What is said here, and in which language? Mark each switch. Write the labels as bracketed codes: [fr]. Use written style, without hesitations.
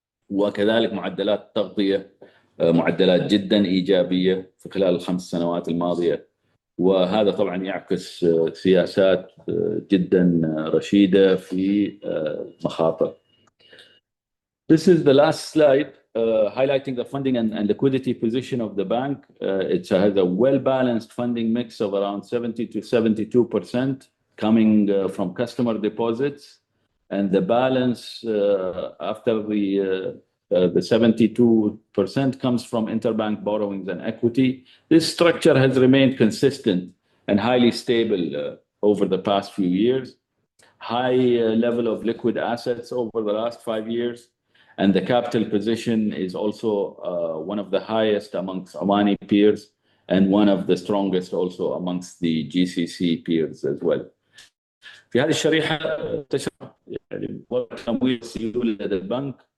[ar] وكذلك معدلات التغطية معدلات جدا إيجابية في خلال ال5 سنوات الماضية، وهذا طبعا يعكس سياسات جدا رشيدة في مخاطر. [en] This is the last slide highlighting the funding and liquidity position of the bank. It has a well-balanced funding mix of around 70 to 72% coming from customer deposits, and the balance after the 72% comes from interbank borrowings and equity. This structure has remained consistent and highly stable over the past few years. High level of liquid assets over the last 5 years. And the capital position is also one of the highest amongst Omani peers and one of the strongest also amongst the GCC peers as well. [ar] في هذه الشريحة تشرح يعني تمويل السيولة لدى البنك.